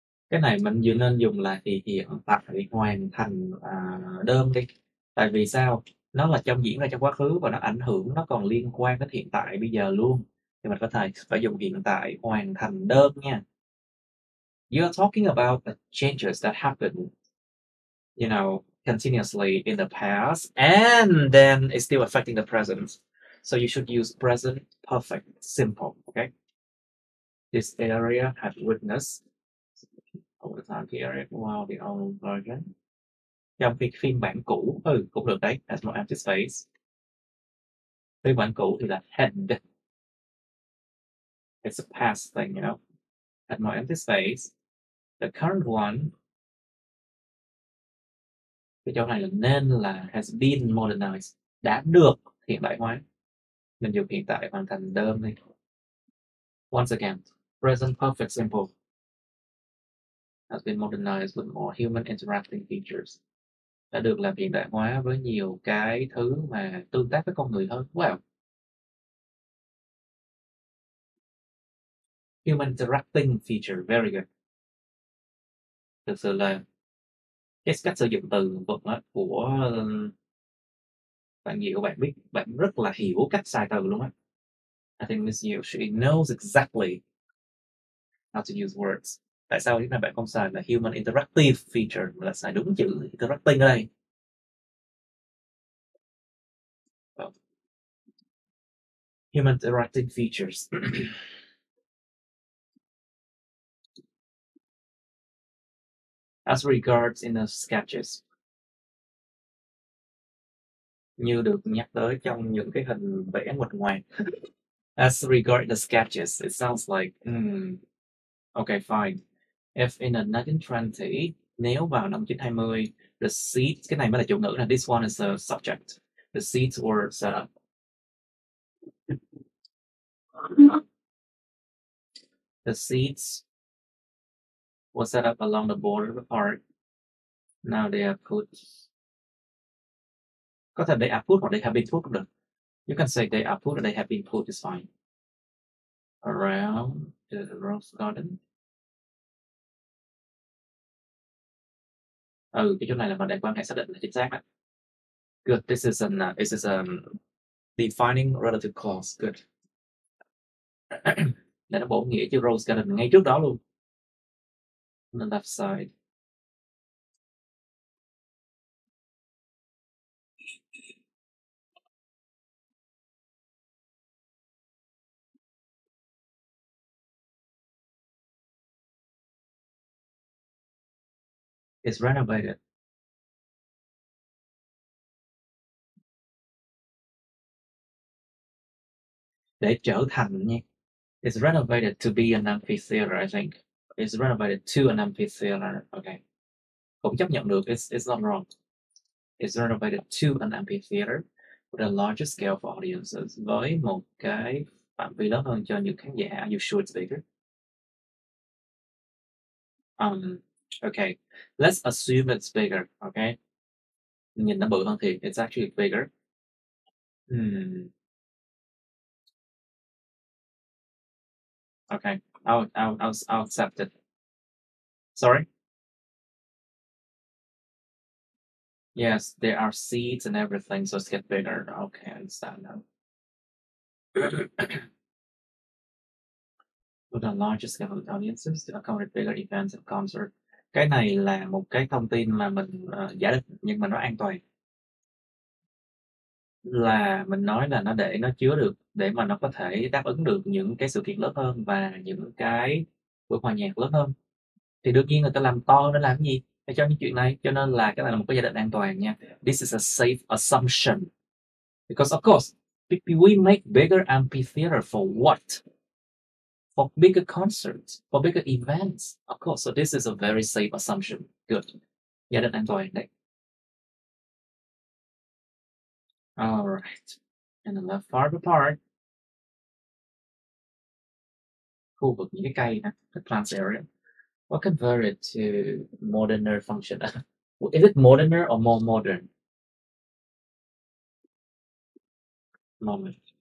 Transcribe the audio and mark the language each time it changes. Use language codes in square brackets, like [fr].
[vi] Cái này mình vừa nên dùng là thì hiện tại hoàn thành đơn đi. Tại vì sao? Nó là trong diễn ra trong quá khứ và nó ảnh hưởng, nó còn liên quan đến hiện tại bây giờ luôn. Thì mình có thể phải dùng hiện tại hoàn thành đơn nha. [en] You are talking about the changes that happen, you know, continuously in the past, and then it's still affecting the present. So you should use present perfect simple, okay? This area had witnessed over time the area while the old version. [vi] Trong cái phiên bản cũ, cũng được đấy, [en] has more empty space. [vi] Phiên bản cũ thì là had. [en] It's a past thing, you know. Had more empty space. The current one, [vi] cái chỗ này là nên là [en] has been modernized, [vi] đã được hiện đại hóa. Mình dùng hiện tại hoàn thành đơn đi. [en] Once again, present perfect simple has been modernized with more human interacting features. [vi] Đã được làm hiện đại hóa với nhiều cái thứ mà tương tác với con người hơn. [en] Wow. Human interacting feature, very good. [vi] Thực sự là cái cách sử dụng từ vựng của bạn Diệu, bạn biết, bạn rất là hiểu cách xài từ luôn á. [en] I think Miss Diệu, she knows exactly how to use words. [vi] Tại sao lúc này bạn không xài là [en] human interactive feature [vi] mà là xài đúng chữ interacting ở đây? [en] Human interacting features. As regards in the sketches, [vi] như được nhắc tới trong những cái hình vẽ nguệch ngoạc. [en] As regards the sketches, it sounds like, okay, fine. If in a 1920, [vi] nếu vào năm 1920, [en] the seats, [vi] cái này mới là chủ ngữ nè, [en] this one is a subject. The seats were set up. The seats were set up along the border of the park. Now they are put. [vi] Có thể [en] they are put [vi] hoặc [en] they have been put [vi] cũng được. [en] You can say they are put or they have been put is fine. Around the rose garden. [vi] Cái chỗ này là mình để quan hệ xác định là chính xác đó. [en] Good. This is defining relative clause. Good. [vi] Để nó bổ nghĩa chữ rose garden ngay trước đó luôn. [en] On the left side. It's renovated. [vi] Để trở thành nha. [en] It's renovated to be an amphitheater, I think. It's renovated to an amphitheater. Okay. [vi] Cũng chấp nhận được. [en] It's not wrong. It's renovated to an amphitheater with a larger scale for audiences. [vi] Với một cái phạm vi lớn hơn cho những khán giả. [en] You sure it's bigger? Okay. Let's assume it's bigger. Okay. [vi] Nhìn nó bự hơn thì [en] it's actually bigger. Okay. I'll accept it. Sorry? Yes, there are seats and everything, so it's get bigger. Okay, I understand now. With the largest scale of audiences to accommodate bigger events and concert. [vi] Cái này là một cái thông tin mà mình giả định nhưng mà nó an toàn. Là mình nói là nó để nó chứa được, để mà nó có thể đáp ứng được những cái sự kiện lớn hơn và những cái buổi hòa nhạc lớn hơn. Thì đương nhiên người ta làm to để làm cái gì? Để cho những chuyện này, cho nên là cái này là một cái giả định an toàn nha. [en] This is a safe assumption. Because of course, we make bigger amphitheater for what? For bigger concerts, for bigger events. Of course, so this is a very safe assumption. Good. [vi] Giả định an toàn đấy. [en] All right. And the left part of the park. [vi] Khu vực những cái cây nè, [en] the plants area. What converted to moderner function? Is it moderner or more modern? Modern.